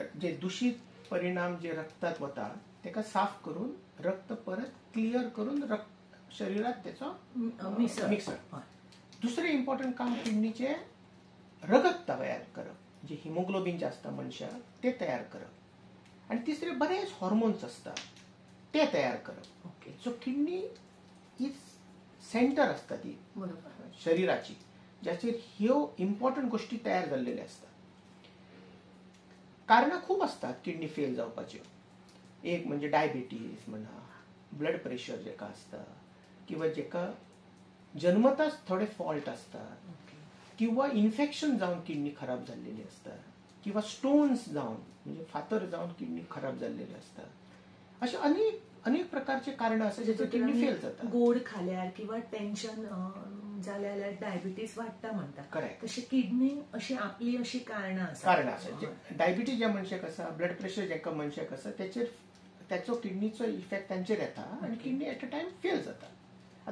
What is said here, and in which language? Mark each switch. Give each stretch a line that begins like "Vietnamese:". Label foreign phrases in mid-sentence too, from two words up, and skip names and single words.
Konkani: जे दूषित परिणाम जे रक्तात वता तेका साफ करून रक्त परत क्लियर करून शरीरात त्याचो मिक्सर. दुसरे इम्पॉर्टंट काम किडनीचे रगत तयार करप, जे हिमोग्लोबिन जे असता मनशाक ते तयार करप. आणि तिसरे बरेच हॉर्मोन्स असतात ते तयार करप.
English: so kidney is center
Konkani: असता ती शरीराची, ज्याचेर ह्यो इम्पॉर्टंट गोष्टी तयार झालेल्या असतात. कारणां खूप असतात किडनी फेल जावपाच्यो. एक म्हणजे डायबिटीज म्हणा,
English: blood pressure
Konkani: जेका असता, किंवा जेका जन्मताच थोडे फॉल्ट असतात, किंवा इन्फेक्शन जाऊन किडनी खराब झालेली असतात, किंवा स्टोन्स जाऊन म्हणजे फातर जाऊन किडनी खराब झालेले असतात. अशा अनेक प्रकारचे कारण असतात ज्याचे किडनी फेल जातात. गोड खाल्यार किंवा टेन्शन जाल्यार डायबिटीस वाडटा म्हणटा. करेक्ट. तशी किडनी अशी आपली अशी कारणां आसा. डायबिटीस ज्या मनशाक आसा,
English: blood pressure
Konkani: जेका मनशाक आसा त्याचो किडनीचो इफेक्ट तांचेर येता आनी किडनी
English: at a time
Konkani: फेल जाता.